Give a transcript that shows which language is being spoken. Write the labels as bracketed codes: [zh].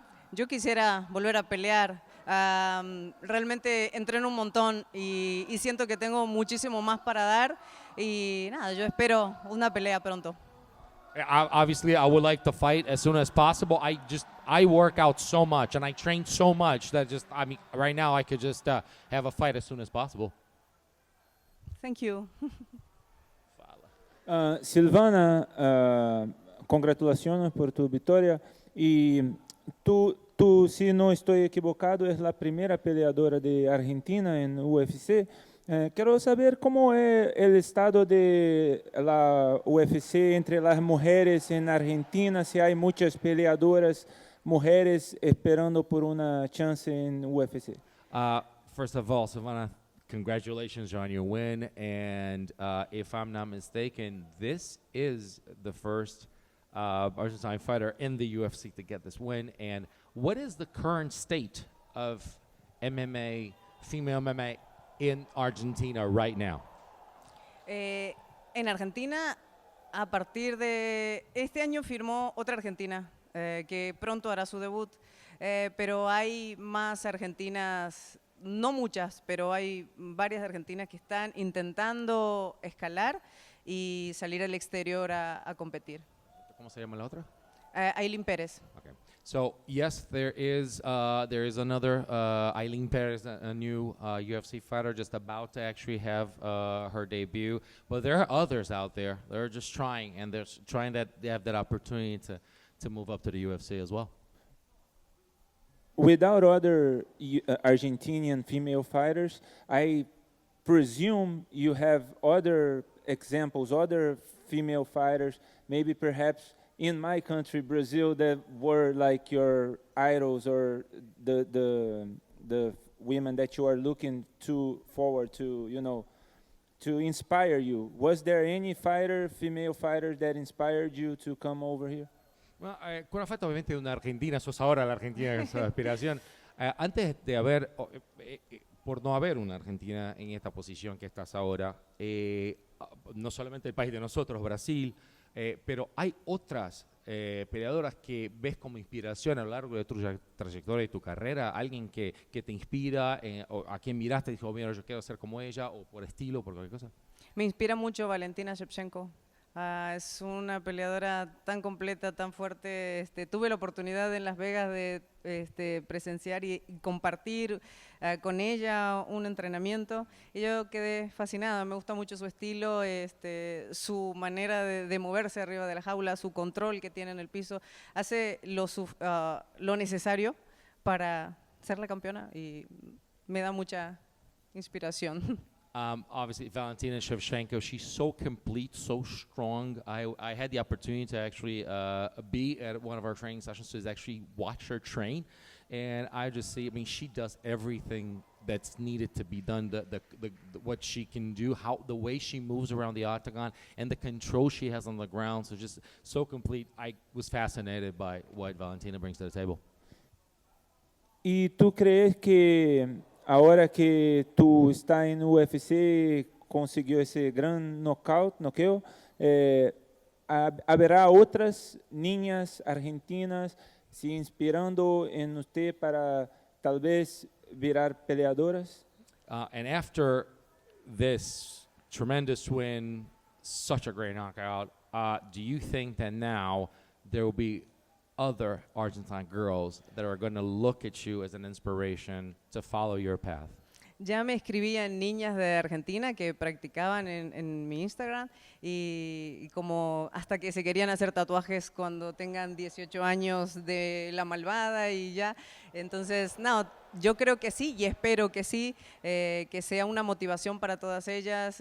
[es] Yo quisiera volver a pelear. Realmente entreno un montón y siento que tengo muchísimo más para dar y nada, yo espero una pelea pronto. [en] Obviously, I would like to fight as soon as possible. I work out so much and I train so much that right now I could just have a fight as soon as possible. Thank you. [es] Silvana, congratulaciones por tu victoria. Y tú, si no estoy equivocado, es la primera peleadora de Argentina en UFC. Quiero saber cómo es el estado de la UFC entre las mujeres en Argentina, si hay muchas peleadoras mujeres esperando por una chance en UFC. [en] First of all, Silvana, congratulations on your win. And if I'm not mistaken, this is the first Argentine fighter in the UFC to get this win. And what is the current state of MMA, female MMA in Argentina right now? [es] En Argentina, a partir de este año firmó otra argentina, que pronto hará su debut. Pero hay más argentinas, no muchas, pero hay varias argentinas que están intentando escalar y salir al exterior a competir. ¿Cómo se llama la otra? Ailín Pérez. [en] Okay. So yes, there is another Ailín Perez, a new UFC fighter, just about to actually have her debut. But there are others out there that are just trying, and they're trying that they have that opportunity to move up to the UFC as well. Without other Argentinian female fighters, I presume you have other examples, other female fighters, maybe perhaps in my country, Brazil, that were like your idols or the women that you are looking forward to, to inspire you. Was there any female fighter that inspired you to come over here? [es] Bueno, con la falta obviamente de una Argentina, sos ahora la Argentina de su aspiración. Antes de haber, por no haber una Argentina en esta posición que estás ahora, no solamente el país de nosotros, Brasil, pero hay otras peleadoras que ves como inspiración a lo largo de tu trayectoria y tu carrera, alguien que te inspira, o a quien miraste y dijo, mira, yo quiero ser como ella, o por estilo, por cualquier cosa. Me inspira mucho Valentina Shevchenko. Es una peleadora tan completa, tan fuerte. Tuve la oportunidad en Las Vegas de presenciar y compartir con ella un entrenamiento y yo quedé fascinada. Me gusta mucho su estilo, su manera de moverse arriba de la jaula, su control que tiene en el piso. Hace lo necesario para ser la campeona y me da mucha inspiración. [en] Obviously, Valentina Shevchenko, she's so complete, so strong. I had the opportunity to actually be at one of our training sessions to actually watch her train. And I just see, I mean, she does everything that's needed to be done, what she can do, the way she moves around the octagon, and the control she has on the ground. So just so complete. I was fascinated by what Valentina brings to the table. [es] ¿Y tú crees que ahora que tú estás en UFC, consiguió ese gran noqueo, habrá otras niñas argentinas se inspirando en usted para tal vez virar peleadoras? [en] And after this tremendous win, such a great knockout, do you think that now there will be other Argentine girls that are going to look at you as an inspiration to follow your path? [es] Ya me escribían niñas de Argentina que practicaban en mi Instagram y como hasta que se querían hacer tatuajes cuando tengan 18 años de la malvada y ya. Entonces, no, yo creo que sí y espero que sí, que sea una motivación para todas ellas.